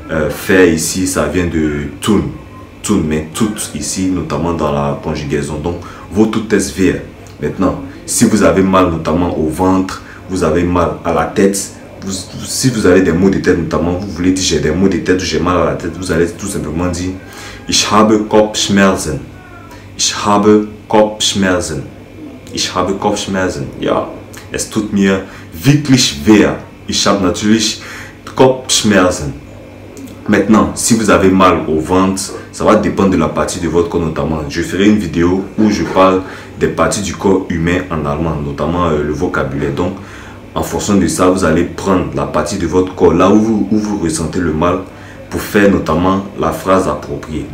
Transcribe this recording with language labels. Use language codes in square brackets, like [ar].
[fr] Faire ici, ça vient de tun. Tun, mais tout ici, notamment dans la conjugaison. Donc, wo tut es weh? Maintenant, si vous avez mal notamment au ventre, vous avez mal à la tête, si vous avez des maux de tête notamment, vous voulez dire j'ai des maux de tête, j'ai mal à la tête, vous allez tout simplement dire ich habe Kopfschmerzen. [de] Ich habe Kopfschmerzen. Ich habe Kopfschmerzen. Ja, es tut mir wirklich weh. Ich habe natürlich Kopfschmerzen. [fr] Maintenant, si vous avez mal au ventre, ça va dépendre de la partie de votre corps notamment. Je ferai une vidéo où je parle des parties du corps humain en allemand, notamment le vocabulaire. Donc, en fonction de ça, vous allez prendre la partie de votre corps, là où vous ressentez le mal, pour faire notamment la phrase appropriée.